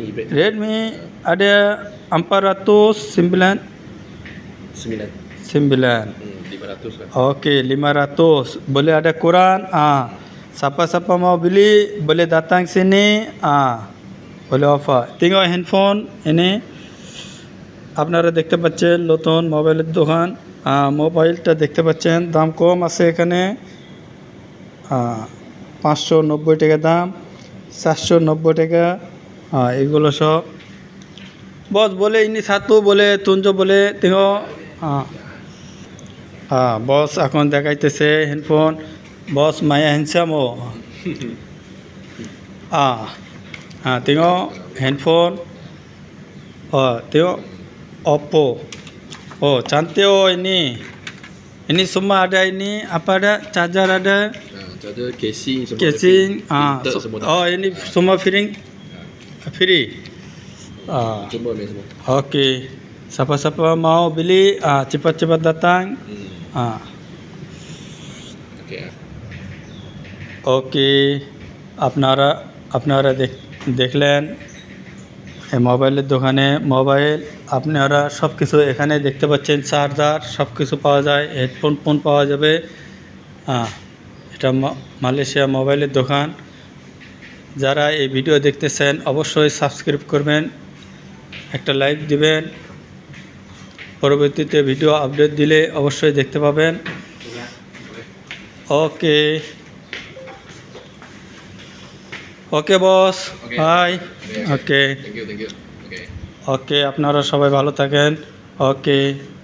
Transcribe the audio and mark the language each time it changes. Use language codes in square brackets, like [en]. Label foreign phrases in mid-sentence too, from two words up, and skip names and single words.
[ms] Redmi ada 499. 500 kan. Oke, 500. Boleh ada kurang. Siapa-siapa mau beli boleh datang sini. Boleh offer. Tengok handphone ini. [bn] আপনারা দেখতে পাচ্ছেন নতুন মোবাইলের দোকান। মোবাইলটা দেখতে পাচ্ছেন, দাম কম আছে এখানে। 590 টাকা দাম, 490 টাকা। এগুলো সব বস বলে ইনি সাতু বলে তুঞ্জ বলে tengok. বস এখন দেখাইতেছে হ্যান্ডফোন। বস মায়া হ্যান্ডসাম ও। [ms] tengok handphone. Tengok Oppo. Oh, cantik ini. Ini semua ada ini. Apa ada? Charger ada. Charger, casing semua. Casing. Semua. Ini semua free. Semua ni semua. Okey. Siapa-siapa mau beli, cepat-cepat datang. Okey. [bn] ওকে, আপনারা দেখলেন এই মোবাইলের দোকানে মোবাইল আপনারা সব কিছু এখানে দেখতে পাচ্ছেন। চার্জার সব কিছু পাওয়া যায়, হেডফোন পাওয়া যাবে। এটা মালয়েশিয়া মোবাইলের দোকান। যারা এই ভিডিও দেখতেছেন অবশ্যই সাবস্ক্রাইব করবেন, একটা লাইক দিবেন। পরবর্তীতে ভিডিও আপডেট দিলে অবশ্যই দেখতে পাবেন। ওকে বস, বাই। ওকে, [en] Thank you. [bn] ওকে, আপনারা সবাই ভালো থাকেন। ওকে।